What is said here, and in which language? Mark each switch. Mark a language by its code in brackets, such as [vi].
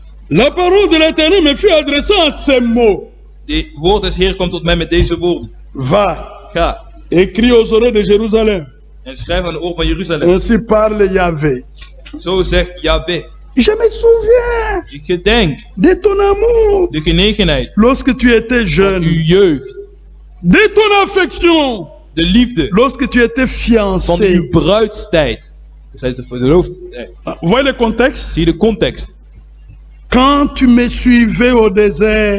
[fr] La parole de l'Éternel me fut adressée en ces mots. [nl] De woord des Heer komt tot mij met deze woorden. [fr] Va, [nl] Ga [fr] écris aux oreilles de Jérusalem. [nl] en schrijf aan de oor van Jeruzalem. [fr] Ainsi parle Yahvé. [nl] Zo zegt Yahweh. [fr] Je me souviens [nl] Ik gedenk [fr] de ton amour [nl] de genegenheid [fr] lorsque tu étais [nl] van [fr] jeune, [nl] uw jeugd. [fr] de ton affection [nl] De liefde [fr] lorsque tu étais [nl] van [fr] fiancé. [nl] uw bruidstijd. Dus hij is de verloofdheid. [fr] Vous voyez le contexte? [nl] Zie je de context. [fr] Quand tu me suivais au désert,